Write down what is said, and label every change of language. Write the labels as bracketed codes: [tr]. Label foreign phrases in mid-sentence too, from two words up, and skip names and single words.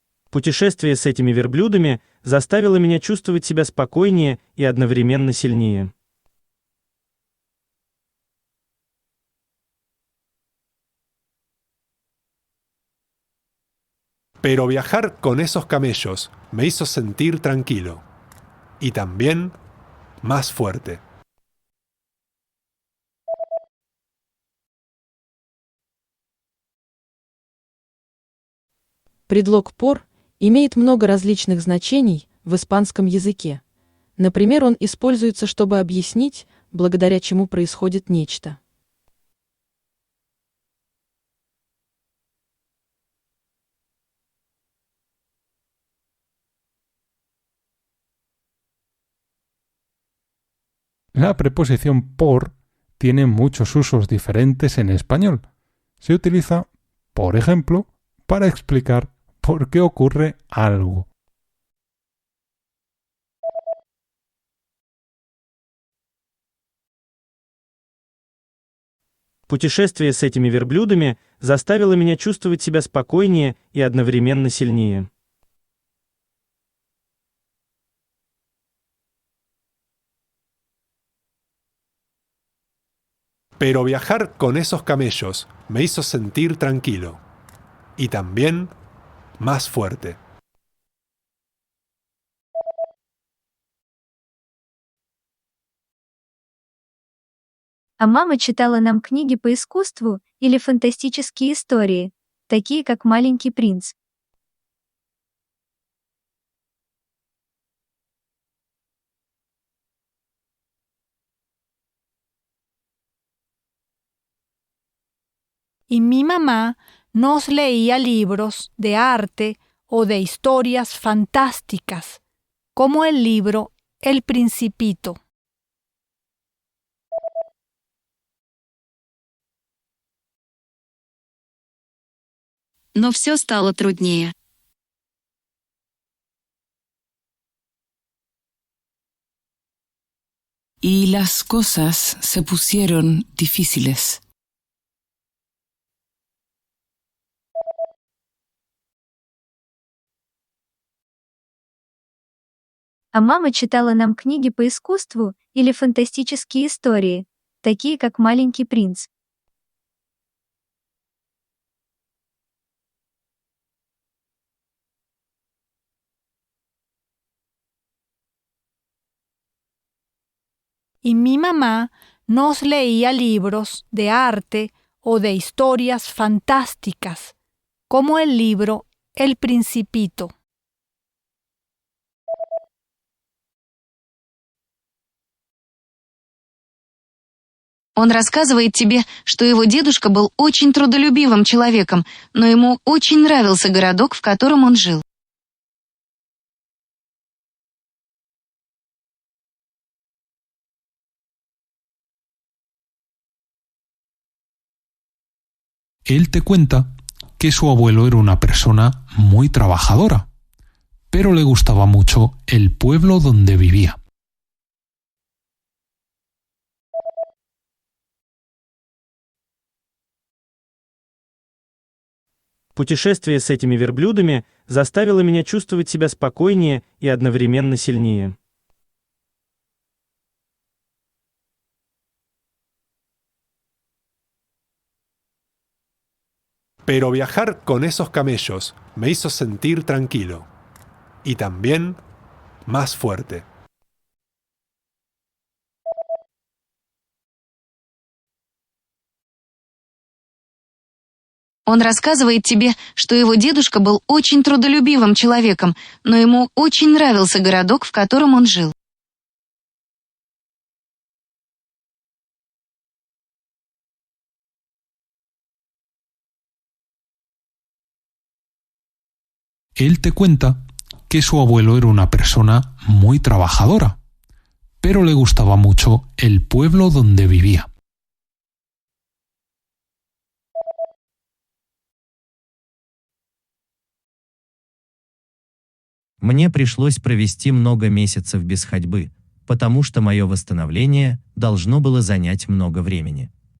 [ru] Путешествие с этими верблюдами заставило меня чувствовать себя спокойнее и одновременно сильнее. [es] Pero viajar con esos camellos me hizo sentir tranquilo y también más fuerte. [ru] Предлог «por» имеет много различных значений в испанском языке. Например, он используется, чтобы объяснить, благодаря чему происходит нечто. [es] La preposición por tiene muchos usos diferentes en español. Se utiliza, por ejemplo, para explicar por qué ocurre algo. [ru] Путешествие с этими верблюдами заставило меня чувствовать себя спокойнее и одновременно сильнее. [es] Pero viajar con esos camellos me hizo sentir tranquilo y también más fuerte. [ru] А мама читала нам книги по искусству или фантастические истории, такие как «Маленький принц». [es] Y mi mamá nos leía libros de arte o de historias fantásticas, como el libro El Principito. [ru] Но все стало труднее. [es] Y las cosas se pusieron difíciles. [ru] А мама читала нам книги по искусству или фантастические истории, такие как «Маленький принц». [es] Y mi mamá nos leía libros de arte o de historias fantásticas, como el libro El Principito. [ru] Он рассказывает тебе, что его дедушка был очень трудолюбивым человеком, но ему очень нравился городок, в котором он жил. [es] Él te cuenta que su abuelo era una persona muy trabajadora, pero le gustaba mucho el pueblo donde vivía. [ru] Путешествие с этими верблюдами заставило меня чувствовать себя спокойнее и одновременно сильнее. [es] Pero viajar con esos camellos me hizo sentir tranquilo y también más fuerte. [ru] Он рассказывает тебе, что его дедушка был очень трудолюбивым человеком, но ему очень нравился городок, в котором он жил. [es] Él te cuenta que su abuelo era una persona muy trabajadora, pero le gustaba mucho el pueblo donde vivía. [ru] Мне пришлось провести много месяцев без ходьбы, потому что мое восстановление должно было занять много времени.